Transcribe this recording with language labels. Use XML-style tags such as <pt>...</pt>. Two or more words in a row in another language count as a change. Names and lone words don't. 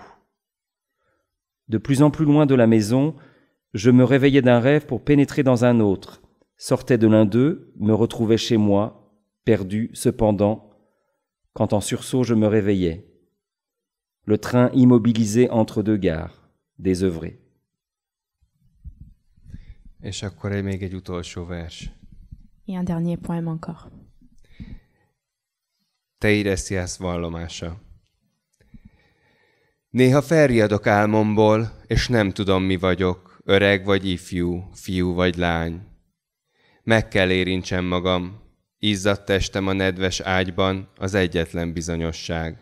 <fr>De plus en plus loin de la maison, je me réveillais d'un rêve pour pénétrer dans un autre, sortais de l'un d'eux, me retrouvais chez moi, perdu cependant, quand en sursaut je me réveillais. Le train immobilisé entre deux gares, désœuvré.</fr> <hu>És akkor még egy utolsó vers.</hu> <fr>Et un dernier poème encore.</fr> <hu>Teiresias vallomása. Néha felriadok álmomból, és nem tudom, mi vagyok, öreg vagy ifjú, fiú vagy lány. Meg kell érintsem magam, izzadt testem a nedves ágyban, az egyetlen bizonyosság.</hu>